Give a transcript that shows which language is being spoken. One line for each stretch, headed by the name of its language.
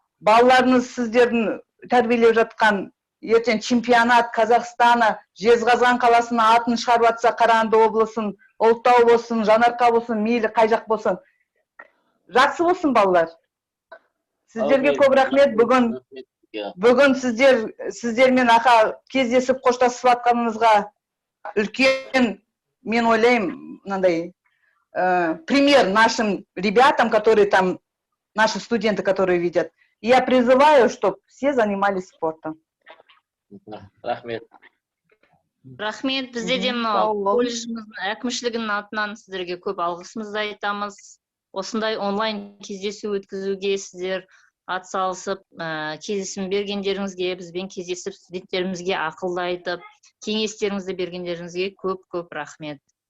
Kazakh: Балаларыңыз сіздердің тәрбиелеп жатқан ертең чемпионат Қазақстана, Жезқазған қаласына атын шығарып жатса, Қарағанды облысын, Ұлытау болсын, Жанарқа болсын, мейлі қай жақ болсын. Жақсы болсын балалар. Сіздерге көп рахмет. Бүгін сіздермен ақа кездесіп қоштасып жатқанымызға үлкен, мен ойлаймын, мынандай
Russian: пример нашим ребятам, которые там, наши студенты, которые видят. И я призываю, чтобы все занимались спортом.
Kazakh: Рахмет. Рахмет, бізде де мынау колледжіміздің әкімшілігінің атынан сіздерге көп алғысымызды айтамыз. Осындай онлайн кездесу өткізуге сіздер атсалысып, кездесім бергендеріңізге, бізбен кездесіп, студенттерімізге ақылды айтып, кеңестеріңізді бергендеріңізге көп рахмет.